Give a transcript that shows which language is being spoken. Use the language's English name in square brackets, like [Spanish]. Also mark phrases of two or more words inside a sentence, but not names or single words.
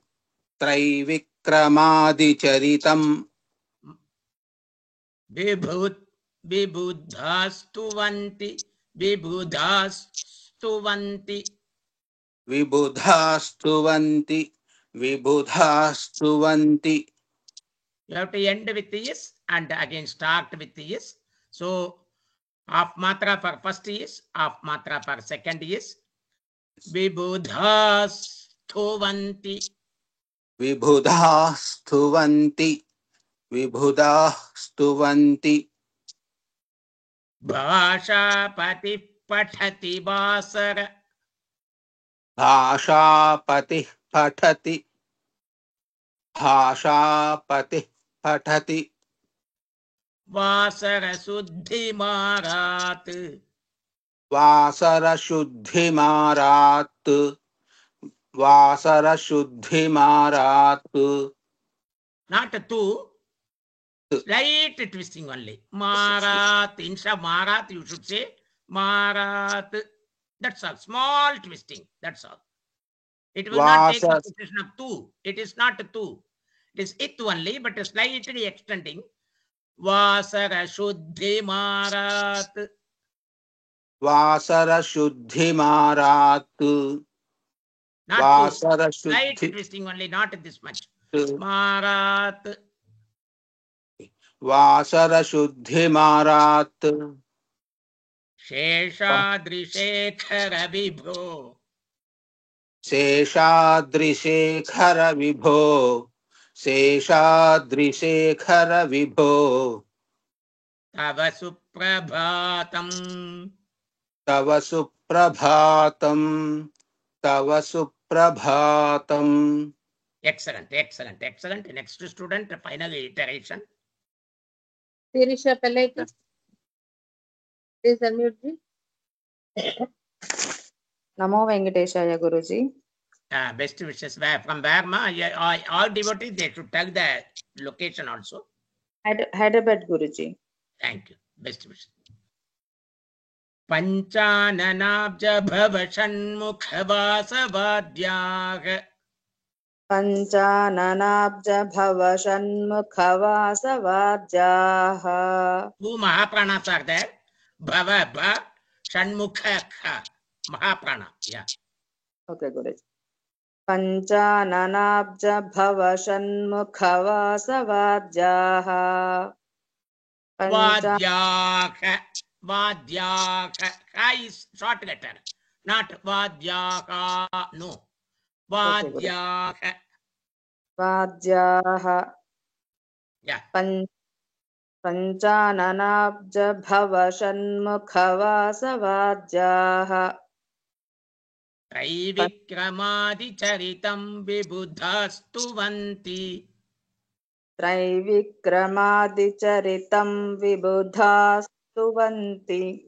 [Sanskrit] Traivikramadicaritam. Vibudhastuvanti. Vibudhastuvanti. Vibudhastuvanti. Vibudhastuvanti. [English] You have to end with the yes and again start with the yes. So half matra for first yes, half matra for second yes. [Sanskrit] Vibudhastuvanti. Vibudhastuvanti. Vibudhastuvanti. Bhashapati pathati vasara. Bhashapati pathati. Bhashapati pathati. Vasara suddhi marat. Vasara shuddhi marat. Vasara shuddhi marat. [English] Not two. Slight twisting only. [Sanskrit] Marat. [English] Instead of marat, you should say marat. That's all. Small twisting. That's all. It will not take the position of two. It is not two. It is it only, but slightly extending. [Sanskrit] Vasara shuddhi marat. Vasara shuddhi marat. [English] Not [Sanskrit] Vasara [English] two. Slight [Sanskrit] shuddhi [English] twisting only, not this much. [Sanskrit] Marat. Vasara shuddhi marat. Sheshadrishekhara vibho. Sheshadrishekhara vibho. Sheshadrishekhara vibho. Tava suprabhatam. Tava suprabhatam. Tava suprabhatam. [English] Excellent. Next student, final iteration. Sirisha Pelleti. Please unmute ji. [Sanskrit] Namo Venkateshaya Guruji. [English] Best wishes. From where, ma? All devotees, they should tell the location also. Hyderabad Guruji. Thank you. Best wishes. [Sanskrit] Panchananabja bhava shanmukha vasavadyaha. Panchananabja bhava shanmukha vasavadyaha. [English] Two mahapranas are there. [Sanskrit] Bhava bha shanmukha kha. [English] Mahaprana. Yeah. Okay, Guruji. [Sanskrit] Panchananabja bhava shanmukha vasavadyaha. Vadyaha. [English] Ka is short letter. Not vadyaha. No. Vadyaha. [Sanskrit] Vadyaha. [English] Yeah. [Sanskrit] Panchananabja bhava shanmukha vasavadyaha. Traivikramadicaritam vibudhastuvanti. Traivikramadicaritam vibudhastuvanti.